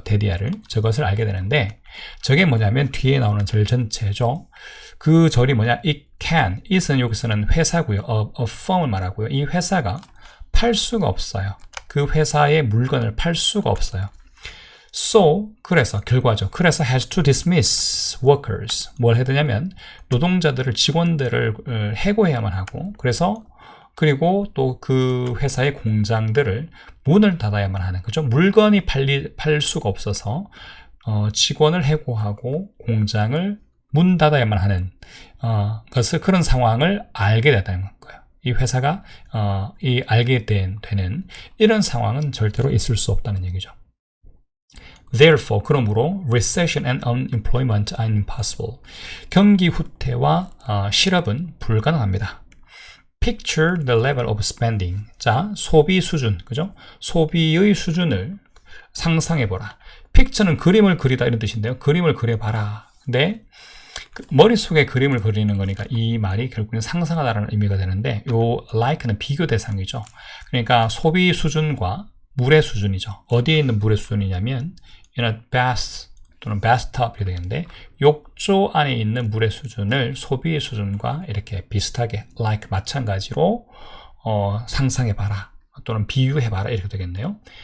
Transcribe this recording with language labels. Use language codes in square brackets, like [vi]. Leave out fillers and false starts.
[ko] 데디아를, 저것을 알게 되는데, 저게 뭐냐면 뒤에 나오는 절 전체죠. 그 절이 뭐냐? [en] It can. [ko] it은 여기서는 회사고요. a firm을 말하고요. 이 회사가 팔 수가 없어요. 그 회사의 물건을 팔 수가 없어요. 그래서 결과죠. 그래서 [en] has to dismiss workers. [ko] 뭘 해야 되냐면 노동자들을 직원들을 해고해야만 하고 그리고 또 그 회사의 공장들을 문을 닫아야만 하는 그죠? 물건이 팔 수가 없어서 직원을 해고하고 공장을 문 닫아야만 하는 그런 상황을 알게 됐다는 거예요. 이 회사가 알게 되는 이런 상황은 절대로 있을 수 없다는 얘기죠. [en] Therefore, [ko] 그러므로 [en] recession and unemployment are impossible. [ko] 경기 후퇴와 실업은 불가능합니다. [en] Picture the level of spending. [ko] 자, 소비 수준, 그죠? 소비의 수준을 상상해보라. Picture는 그림을 그리다 이런 뜻인데요. 그림을 그려봐라. 근데 머릿속에 그림을 그리는 거니까 이 말이 결국은 상상하다라는 의미가 되는데 요 like는 비교 대상이죠. 그러니까 소비 수준과 물의 수준이죠. 어디에 있는 물의 수준이냐면 [en] in a bath [ko] 또는 bathtub 이렇게 되는데 욕조 안에 있는 물의 수준을 소비의 수준과 이렇게 비슷하게 like 마찬가지로 상상해봐라 또는 비유해봐라 이렇게 되겠네요.